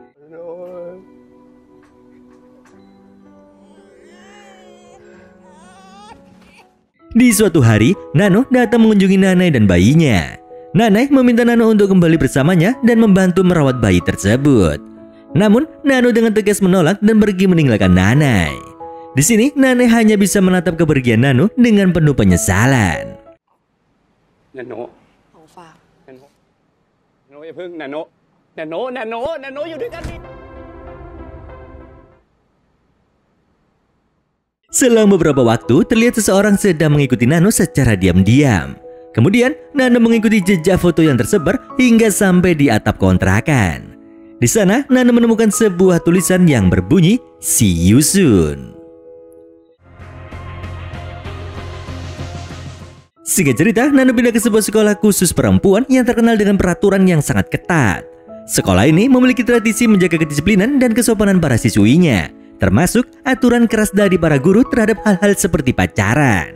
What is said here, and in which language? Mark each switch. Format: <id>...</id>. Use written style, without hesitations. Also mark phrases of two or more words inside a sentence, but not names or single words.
<id>Di suatu hari, Nano datang mengunjungi Nane dan bayinya. Nane meminta Nano untuk kembali bersamanya dan membantu merawat bayi tersebut. Namun, Nano dengan tegas menolak dan pergi meninggalkan Nane. Di sini, Nane hanya bisa menatap kepergian Nano dengan penuh penyesalan. Nano.</id> <th>ของฝาก Nano. Nano อย่าเพิ่ง Nano. Nano อยู่ด้วยกันดิ</th> <id>Selang beberapa waktu, terlihat seseorang sedang mengikuti Nano secara diam-diam. Kemudian, Nano mengikuti jejak foto yang tersebar hingga sampai di atap kontrakan. Di sana, Nano menemukan sebuah tulisan yang berbunyi,</id> <en>"See you soon."</en> <id>Singkat cerita, Nano pindah ke sebuah sekolah khusus perempuan yang terkenal dengan peraturan yang sangat ketat. Sekolah ini memiliki tradisi menjaga kedisiplinan dan kesopanan para siswinya, termasuk aturan keras dari para guru terhadap hal-hal seperti pacaran.</id>